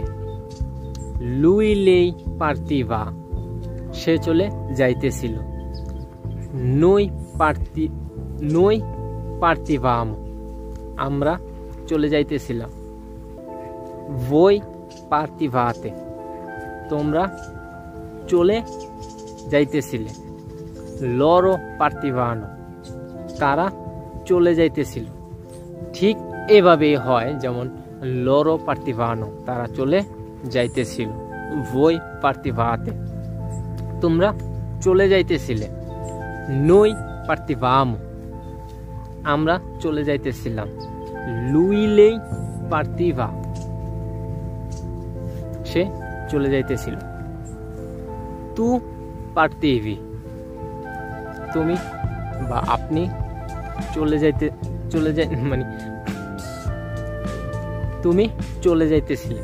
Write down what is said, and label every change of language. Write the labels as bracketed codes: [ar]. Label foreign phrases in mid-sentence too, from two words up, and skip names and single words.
[it] lui lei partiva, [bn] সে চলে যাইতেছিল। [it] noi partivamo, [bn] আমরা চলে যাইতেছিলাম। [it] voi partivate, [bn] তোমরা চলে যাইতেছিলে। [it] loro partivano, [bn] তারা চলে যাইতেছিল। ঠিক এভাবেই হয়, যেমন [it] loro partivano, [bn] তারা চলে যাইতেছিল। [it] voi partivate, [bn] তোমরা চলে যাইতেছিলে। [it] noi partivamo, [bn] আমরা চলে যাইতেছিলাম। [it] lui lei partiva, [bn] সে চলে যাইতেছিল। [it] tu partivi, [bn] তুমি বা আপনি মানে তুমি চলে যাইতেছিলে।